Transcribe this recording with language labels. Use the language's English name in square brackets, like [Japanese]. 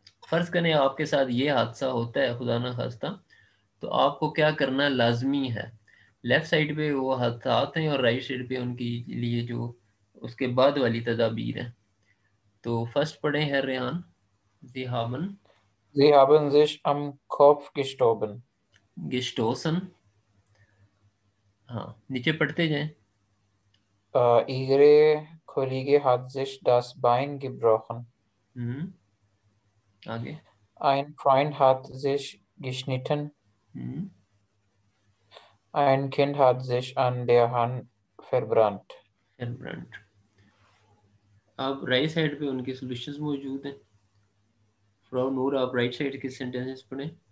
[Hindi] फर्ज करें आपके साथ ये हादसा होता है खुदा ना खास्ता, तो आपको क्या करना लाजमी है। लेफ्ट साइड पे वो हादसात हैं और राइट साइड पे उनकी लिए जो उसके बाद वाली तदाबीर है। तो फर्स्ट पढ़े हैं रेहान। जी हामन [German] Sie haben sich am Kopf gestoßen. [Hindi] गिस्टोसन, हाँ नीचे पढ़ते जाएं। [German] Ihre Kollege hat sich das Bein gebrochen. [Hindi] आगे। [German] Ein Freund hat sich geschnitten. हम्म, Ein Kind hat sich an der Hand verbrannt. [Hindi] Brand. अब राइट साइड पे उनके सॉल्यूशंस मौजूद हैं। फ्रॉ नूर, आप राइट साइड के सेंटेंसेस पढ़ें।